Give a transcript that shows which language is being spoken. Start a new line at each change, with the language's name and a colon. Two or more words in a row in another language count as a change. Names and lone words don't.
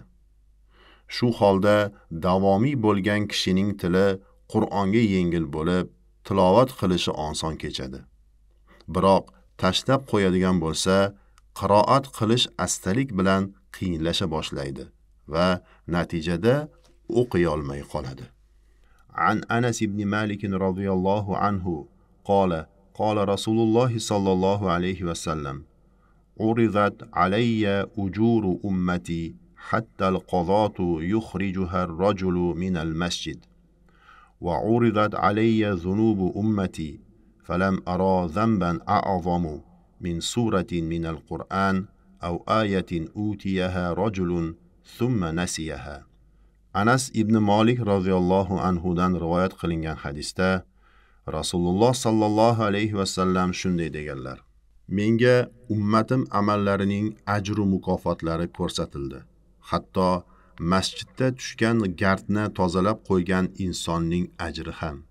Uzbek: Shu holda davomiy bo'lgan kishining tili Qur'onga yengil bo'lib, tilovat qilishi oson kechadi. Biroq tashlab qo'yadigan bo'lsa, qiroat qilish astalik bilan qiyinlasha boshlaydi va natijada o'qiy olmay qoladi.
Arabic: عن أنس بن مالك رضي الله عنه قال: قال رسول الله صلى الله عليه وسلم: عرضت علي أجور أمتي حتى القضاة يخرجها الرجل من المسجد، وعرضت علي ذنوب أمتي فلم أرى ذنبا أعظم من سورة من القرآن أو آية أوتيها رجل ثم نسيها.
Uzbek: Anas ibn Malik radhiyallohu anhudan rivoyat qilingan hadisda Rasululloh
Arabic: صلى الله عليه وسلم
Uzbek: shunday deganlar: Menga ummatim amallarining ajru mukofotlari ko'rsatildi. Hatto masjidda tushgan gardni tozalab qo'ygan insonning ajri ham.